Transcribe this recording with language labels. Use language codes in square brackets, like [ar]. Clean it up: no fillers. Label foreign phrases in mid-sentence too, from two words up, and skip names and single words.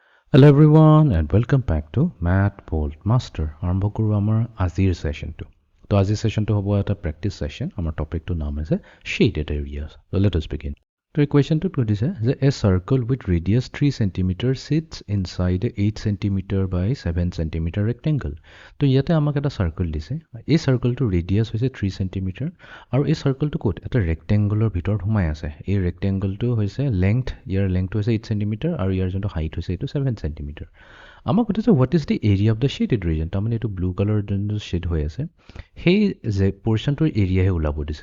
[en] Hello everyone and welcome back to Math Bolt Master. [as] আৰম্ভ কৰোঁ আমাৰ আজিৰ সেশনটো। তো আজিৰ সেশনটো হ'ব এটা প্ৰেক্টিছ সেশন। আমাৰ টপিকটো নাম আছে [en] shaded areas. So let us begin. [as] তো এই কুৱেশ্যনটোত সুধিছে যে [en] a circle with radius 3 cm sits inside a 8 cm by 7 cm rectangle. [as] তো ইয়াতে আমাক এটা সাৰ্কেল দিছে। এই সাৰ্কেলটোৰ ৰেডিয়াছ হৈছে 3 cm আৰু এই সাৰ্কেলটো ক'ত এটা ৰেক্টেংগুলৰ ভিতৰত সোমাই আছে। এই ৰেক্টেংগুলটো হৈছে লেংথ, ইয়াৰ লেংথটো হৈছে 8 cm আৰু ইয়াৰ যোনটো হাইট হৈছে এইটো 7 cm। আমাক সুধিছে [en] What is the area of the shaded region, [as] তাৰমানে এইটো [en] blue colour [as] যোনটো শ্বেড হৈ আছে সেই যে পৰ্চনটোৰ এৰিয়াহে ওলাব দিছে।